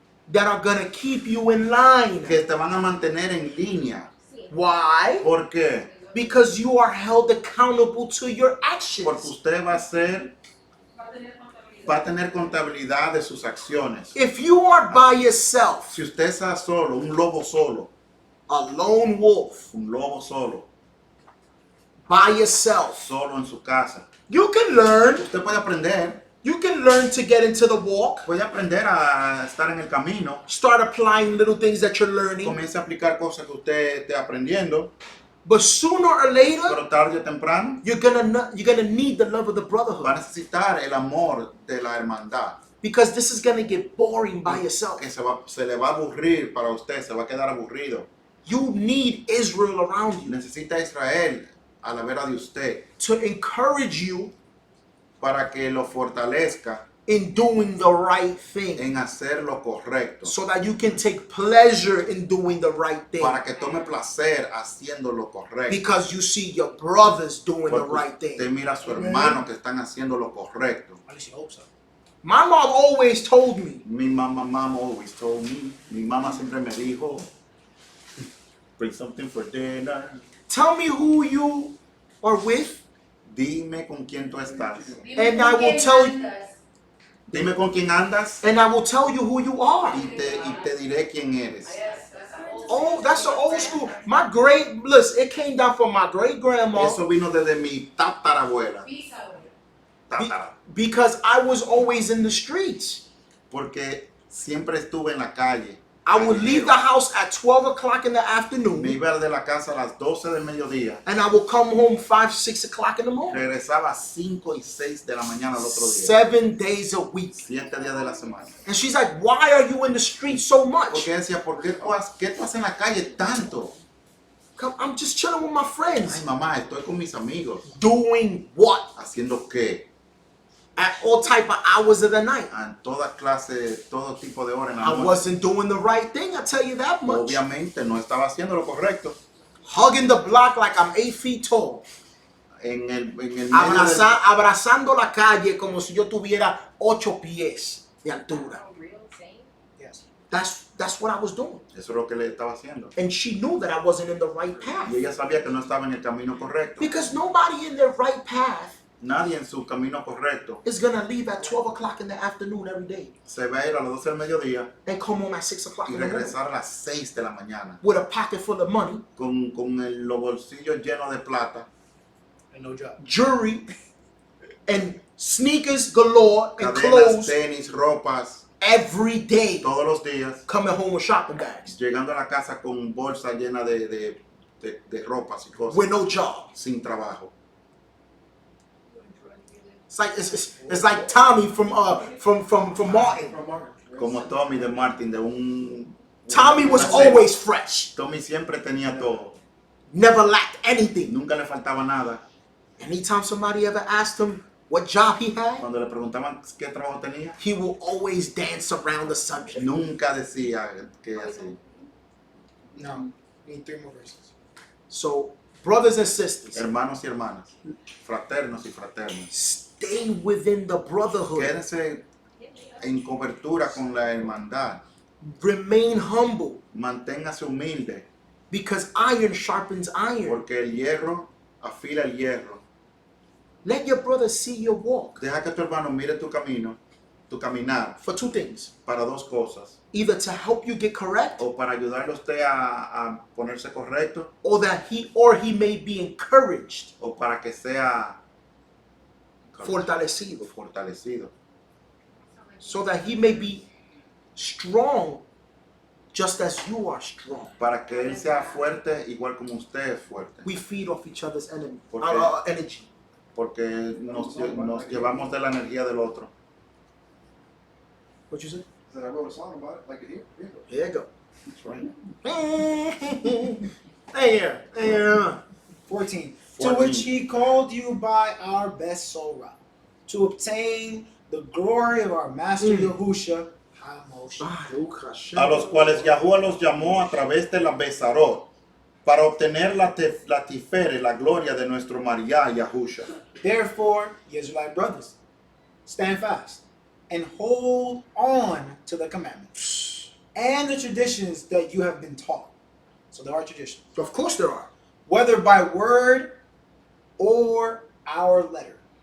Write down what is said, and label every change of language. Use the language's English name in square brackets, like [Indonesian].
[English] That are going to keep you in line. [Spanish] que te van a mantener en línea. [English] Why? [Spanish] ¿Por qué? [English] Because you are held accountable to your [Spanish] Porque [English] actions. [Spanish] usted va a tener contabilidad de sus acciones. [English] If you are by yourself, [Spanish] Si usted está solo, un lobo solo, [English] a lone wolf, [Spanish] un lobo solo, [English] by yourself, [Spanish] solo en su casa, [English] you can learn. [Spanish] usted puede aprender, [English] You can learn to get into the walk. [Spanish] puede aprender a estar en el camino, [English] Start applying little things that you're learning. [Spanish] comience a aplicar cosas que usted esté aprendiendo, [English] But sooner or later, [Spanish] pero tarde o temprano [English] you're gonna need the love of the [Spanish] va a [English] brotherhood. [Spanish] necesitar el amor de la hermandad, [English] Because this is gonna get boring by yourself. [Spanish] que se le va a aburrir para usted, se va a quedar aburrido. [English] You need Israel around you [Spanish] Necesita a Israel a la vera de usted [English] to encourage you [Spanish] para que lo fortalezca [English] in doing the right thing. [Spanish] en hacer lo correcto, [English] So that you can take pleasure in doing the right thing. [Spanish] para que tome placer haciendo lo correcto. [English] Because you see your brothers doing the [Spanish] Porque [English] right [Spanish] usted [English] thing. [Spanish] mira a su hermano que están haciendo lo correcto. [English] At least you hope so. My mom always told me, [Spanish] Mi mamá [English] always told me, [Spanish] mi mamá siempre me dijo, [English] Bring something for dinner. Tell me who you are with, [Spanish] Dime con quién tú estás. [English] and I will tell you, [Spanish] Dime con quién andas [English] and I will tell you who you are. [Spanish] y te diré quién eres. [English] Oh, that's the old school. Listen, it came down from my great grandma [Spanish] Eso vino desde mi tatarabuela. Tatara. [English] because I was always in the streets. [Spanish] Porque siempre estuve en la calle. [English] I would leave the house at 12 o'clock in the [Spanish] Me [English] afternoon, [Spanish] iba de la casa a las 12 del mediodía. [English] and I would come home 5, 6 o'clock in the morning. [Spanish] Regresaba a 5 y 6 de la mañana al otro día. [English] 7 days a week. [Spanish] 7 días de la semana. [English] And she's like, why are you in the street so much? [Spanish] Porque decía, ¿por qué qué tú haces en la calle tanto? [English] I'm just chilling with my [Spanish] Ay, [English] friends. [Spanish] mamá, estoy con mis amigos. [English] Doing what? [Spanish] ¿Haciendo qué? [English] At all type of hours of the night. [Spanish] En toda clase, todo tipo de horas en la [English] I [Spanish] noche. [English] wasn't doing the right thing, I tell you that much. [Spanish] Obviamente no estaba haciendo lo correcto. [English] Hugging the block like I'm 8 feet tall. [Spanish] En el medio del- Abrazando la calle como si yo tuviera 8 pies de altura. [English] Yes. That's what I was doing. [Spanish] Eso es lo que le estaba haciendo. [English] And she knew that I wasn't in the right path. [Spanish] Y ella sabía que no estaba en el camino correcto. [English] Because nobody in their right path [Spanish] Nadie en su camino correcto [English] is going to leave at 12 o'clock in the afternoon every day [Spanish] se va a ir a las 12 del mediodía [English] and come home at 6 o'clock [Spanish] y [English] in the morning [Spanish] regresar a las 6 de la mañana [English] with a pocket full of money, [Spanish] con los bolsillos llenos de plata, [English] And no job. jewelry, and sneakers galore, and [Spanish] cadenas, [English] clothes [Spanish] tenis, ropas, [English] every day, [Spanish] todos los días, [English] coming home with shopping bags [Spanish] llegando a la casa con bolsa llena de ropas y cosas, [English] with no job. [Spanish] sin trabajo. [English] It's like Tommy from Martin. [Spanish] Como Tommy de Martin, de [English] Tommy was [Spanish] una serie. [English] always fresh, [Spanish] Tommy siempre tenía todo, [English] never lacked anything. [Spanish] nunca le faltaba nada. [English] Anytime somebody ever asked him what job he had, [Spanish] Cuando le preguntaban qué trabajo tenía, [English] he will always dance around the subject. [Spanish] nunca decía que así. [English] No. Need 3 more verses. So, brothers and sisters, [Spanish] Hermanos y hermanas, fraternos y fraternas, [English] stay within the brotherhood. [Spanish] quédense en cobertura con la hermandad, [English] Remain humble, [Spanish] manténgase humilde, [English] because iron sharpens iron. [Spanish] porque el hierro afila el hierro. [English] Let your brother see your walk [Spanish] Deja que tu hermano mire tu camino, tu caminar, [English] for 2 things. [Spanish] para 2 cosas, [English] Either to help you get correct, [Spanish] o para ayudarle a usted a ponerse correcto, [English] or that he may be encouraged, [Spanish] o para que sea fortalecido, fortalecido, [English] so that he may be strong just as you are strong. [Spanish] para que él sea fuerte igual como usted es fuerte, [English] We feed off each other's [Spanish] ¿Por [English] energy. [Spanish] porque nos llevamos de la energía del otro. [English] What you say? Said I wrote a song about it, like it here. There you go. That's right. Hey, 14. To 14. which he called you by our best Torah, to obtain the glory of our Master Yahusha HaMoshe. [Spanish] A los cuales Yahuwah los llamó a través de la Besarot, para obtener la tifere, la gloria de nuestro María Yahusha. [English] Therefore, Israelite brothers, stand fast and hold on to the commandments and the traditions that you have been taught. So there are traditions. of course there are. Whether by word or our letter.